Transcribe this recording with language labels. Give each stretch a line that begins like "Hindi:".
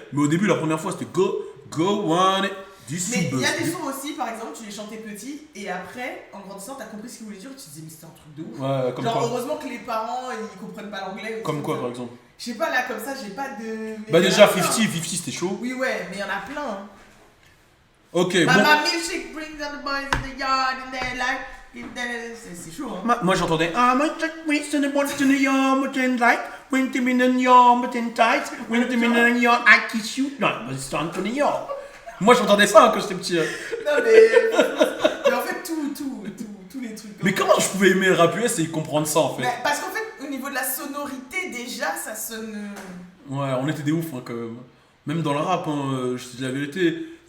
French: Mais au début, la première fois c'était
English: go one.
French: Mais il y a des sons aussi, par exemple, tu les chantais petit et après, en grandissant, t'as compris ce qu'ils voulaient dire et tu te disais, mais c'était un truc de ouf. Ouais, comme genre, quoi. heureusement que les parents ils comprennent pas l'anglais. Comme quoi, par exemple? Je sais pas, là, comme ça, j'ai pas de. Bah, déjà, 50 c'était chaud. Oui, ouais, mais il y en a plein. Hein. Ok,
English: Mama
French: bon.
English: milkshake brings all the boys in the yard and they're like,
French: C'est chaud, hein. Moi j'entendais
English: I'm a Jack Winston and wants to know your mountain light, when to mean in your mountain tight, when to mean in your I kiss you.
French: Non, c'est Anthony York. Moi j'entendais ça quand j'étais petit. Non, mais en fait, tous les trucs. Mais comment je pouvais aimer le rap US et comprendre ça en fait? Mais parce qu'en fait, au niveau de la sonorité, déjà, ça sonne. Ouais, on était des ouf hein, quand même. Même dans le rap, hein, je te dis la vérité.